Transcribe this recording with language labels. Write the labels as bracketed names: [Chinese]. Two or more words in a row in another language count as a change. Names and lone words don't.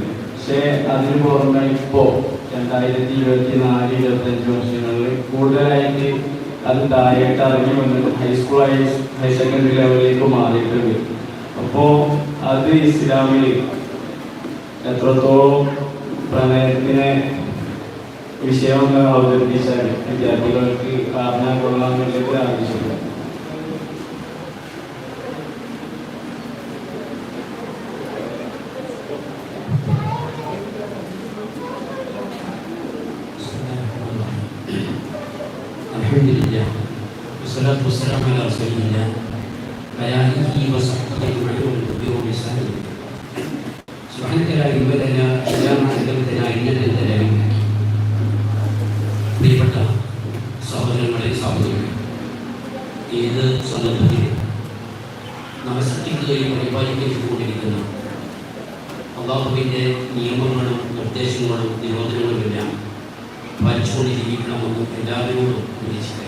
[Malayalam] പക്ഷേ അതിന് പുറമെ ഇപ്പോൾ 2024-25 വർഷങ്ങളിൽ കൂടുതലായിട്ട് അത് താഴേട്ട് ഇറങ്ങി വന്ന് [English] high school higher secondary [Malayalam] ലെവലിലേക്ക് മാറിയിട്ടുണ്ട്. അപ്പോൾ അത് ഇസ്ലാമിൽ എത്രത്തോളം പ്രണയത്തിനെ വിഷയം അവതരിപ്പിച്ചാൽ വിദ്യാർത്ഥികൾക്ക് അറിഞ്ഞാൽ കൊള്ളാമെന്നുള്ളത് ആവശ്യമില്ല. [Arabic] الحمد لله والصلاة والسلام على رسول الله وآله وصحبه ومن تبعهم بإحسان. سبحانك لا علم لنا إلا ما علمتنا إنك أنت العليم الحكيم. [Malayalam] പ്രിയപ്പെട്ട സഹോദരങ്ങളെ സഹോദരികളെ, ഏത് സന്ദർഭത്തിലും നമ്മെ സൃഷ്ടിക്കുകയും പരിപാലിക്കുകയും ചെയ്തുകൊണ്ടിരിക്കുന്ന അല്ലാഹുവിൻ്റെ നിയമങ്ങളും നിർദ്ദേശങ്ങളും നിരോധനങ്ങളുമെല്ലാം പാലിച്ചുകൊണ്ട് ജീവിക്കണമെന്നും എല്ലാവരോടും ഉപദേശിക്കുക.